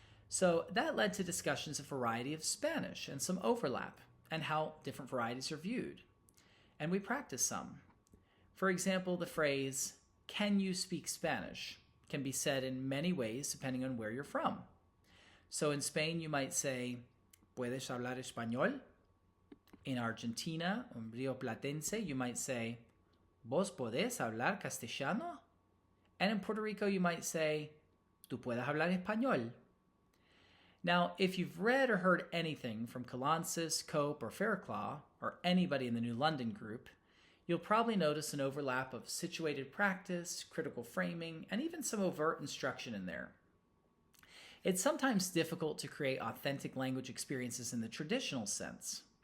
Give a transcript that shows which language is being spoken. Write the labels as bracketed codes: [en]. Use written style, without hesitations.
[en] So that led to discussions of variety of Spanish and some overlap and how different varieties are viewed. And we practiced some. For example, the phrase, "Can you speak Spanish?" can be said in many ways depending on where you're from. So in Spain, you might say, [es] ¿Puedes hablar español? [en] In Argentina, [es] un Rio Platense, [en] you might say, [es] ¿Vos podés hablar castellano? [en] And in Puerto Rico, you might say, [es] ¿Tú puedes hablar español? [en] Now, if you've read or heard anything from Calansis, Cope, or Fairclough, or anybody in the New London group, you'll probably notice an overlap of situated practice, critical framing, and even some overt instruction in there. It's sometimes difficult to create authentic language experiences in the traditional sense.